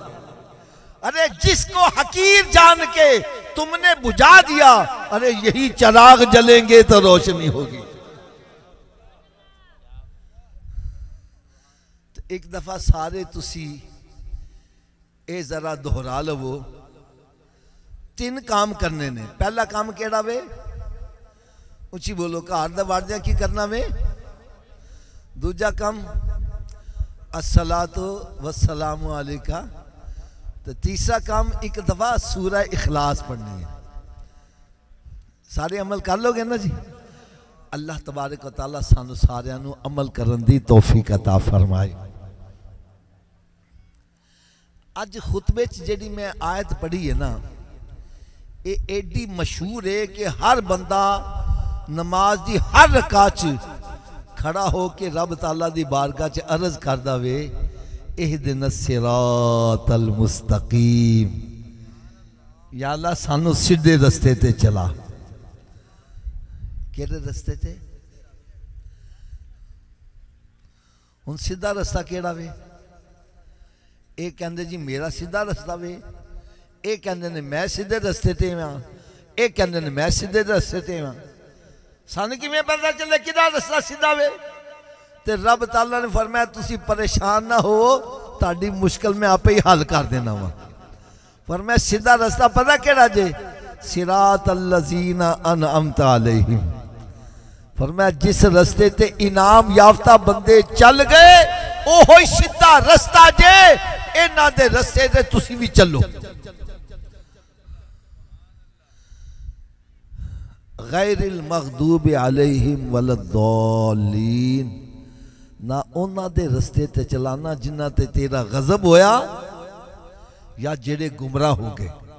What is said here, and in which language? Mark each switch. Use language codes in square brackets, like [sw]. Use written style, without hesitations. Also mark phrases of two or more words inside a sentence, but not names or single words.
[ur] ارے جس کو حقیر جان کے تم نے بجھا دیا، ارے یہی چراغ جلیں گے تو روشنی ہوگی. [pa] تو اک دفعہ سارے تسی اے ذرا دہرا لوو. 3 کام کرنے نے۔ پہلا کام کیہڑا وے? اچی بولو، گھر دا واردیاں کی کرنا وے? دوجا کام [ar] الصلاة والسلام عليك. [pa] تو تیسرا کام اک دفعہ سورہ اخلاص پڑھنی ہے. سارے عمل کر لوگے نا جی? [ar] الله تبارك وتعالى [pa] سانوں ساریاں نوں عمل کرن دی توفیق عطا فرمائے. اج خطبے چ جیہڑی میں آیت پڑھی ہے نا، یہ ایڈی مشہور ہے کہ ہر بندہ نماز دی ہر رکعت چ کھڑا ہو کے رب تعالیٰ دی بارگاہ چ عرض کردا وے, [ar] اهدنا الصراط المستقيم, [pa] یا اللہ سانوں سیدھے رستے تے چلا. کیہڑے رستے تے؟ ہن سیدھا رستہ کیہڑا وے? اک کہندے جی میرا سیدھا رستہ وے، اک کہندے نے میں سیدھے رستے تے ہاں، یہ کہتے ہیں میں سیدھے رستے تے ہاں، سانوں کویں پتہ چلے کہدا رستہ سیدھا وے? تے رب تعالیٰ نے فرمایا تسی پریشان نہ ہو، تاڈی مشکل میں آپے ہی حل کر دینا وا. فرمایا سیدھا راستہ پتہ کیہڑا جے? [ar] صراط الذين أنعمت عليهم. [pa] فرمایا جس راستے تے انعام یافتہ بندے چل گئے اوہو سیدھا راستہ جے، انہاں دے راستے تے تسی بھی چلو. [ar] غير المغضوب عليهم والضالين, [pa] نہ انہاں دے رستے تے چلانا جنہاں تے تیرا غضب ہویا یا جیہڑے گمراہ ہو گئے.